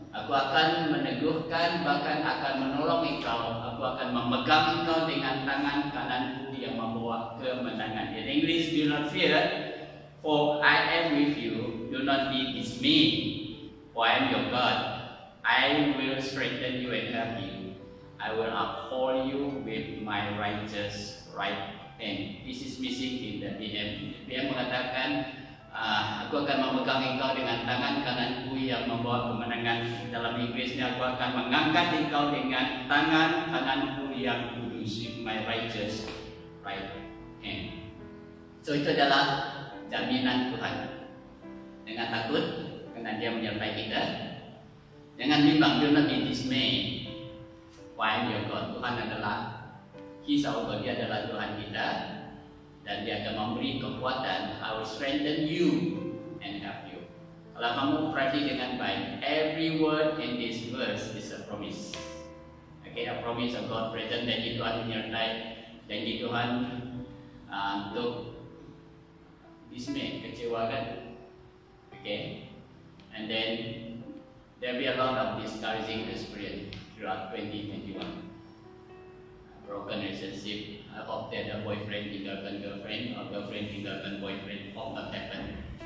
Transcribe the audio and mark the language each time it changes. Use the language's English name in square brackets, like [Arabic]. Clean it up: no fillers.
[Malay] Aku akan meneguhkan, bahkan akan menolong engkau. Aku akan memegang engkau dengan tangan kananku yang membawa kemenangan. [English] In English, do not fear, for I am with you. Do not be dismayed, for I am your God. I will strengthen you and help you. I will uphold you with my righteous right hand. This is missing in the BM. [Malay] BM mengatakan, aku akan memegang engkau dengan tangan kananku yang membawa kemenangan. Dalam Inggrisnya, aku akan mengangkat engkau dengan tangan kananku yang kudus, [English] my righteous right hand. [Malay] So itu adalah jaminan Tuhan. Jangan takut, karena Dia menyertai kita. Jangan bimbang, [English] do not be dismayed. Why am your God? [Malay] Tuhan adalah [English] He's our God, [Malay] Dia adalah Tuhan kita. Dan Dia akan memberi kekuatan. [English] I will strengthen you and help you. [Malay] Kalau kamu perhati dengan baik, [English] every word in this verse is a promise. Okay, a promise of God present. [Malay] Janji Tuhan menyertai. Janji Tuhan untuk dismay, kecewa kan? [English] Okay, and then there will be a lot of discouraging experience throughout 2021. Broken relationship. I hope that the boyfriend tinggalkan girlfriend or girlfriend tinggalkan boyfriend. Hope not happen.